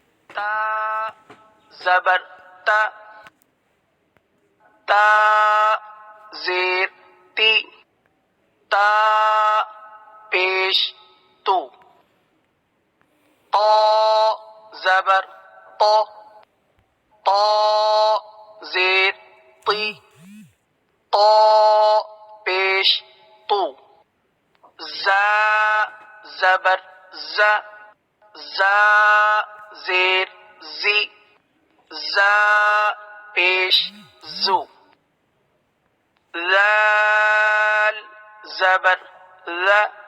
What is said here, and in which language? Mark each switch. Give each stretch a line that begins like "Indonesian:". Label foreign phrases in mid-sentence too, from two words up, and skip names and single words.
Urdu: تا زبر تا، تا زیر تی، تا پیش تو، طا زبر طا، طا زیر طی، طا پیش تو، زا زبر زا، زا زیر زی، زا پیش زو، ذال زبر ذا،